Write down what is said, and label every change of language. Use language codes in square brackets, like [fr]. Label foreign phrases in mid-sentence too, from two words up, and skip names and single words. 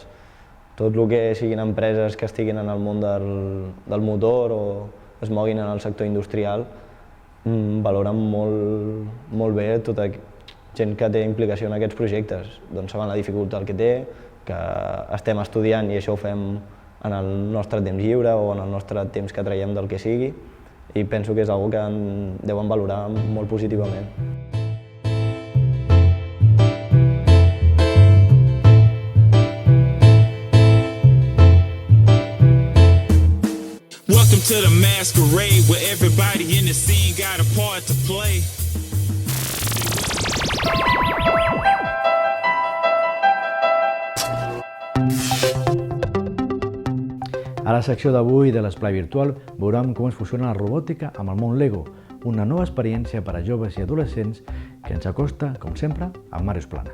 [ca] Tot el que siguin empreses que estiguin en el món del motor o es moguin en el sector industrial valoren molt bé tota gent que té implicació en aquests projectes. Doncs saben la dificultat que té, que estem estudiant i això ho fem en el nostre temps lliure o en el nostre temps que traiem del que sigui i penso que és una cosa que deuen valorar molt positivament. [en] Welcome to the masquerade where everybody in the scene got a part to play. [ca] A la secció d'avui de l'Esplai Virtual veurem com es fusiona la robòtica amb el món Lego, una nova experiència per a joves i adolescents que ens acosta, com sempre, a Màrius Plana.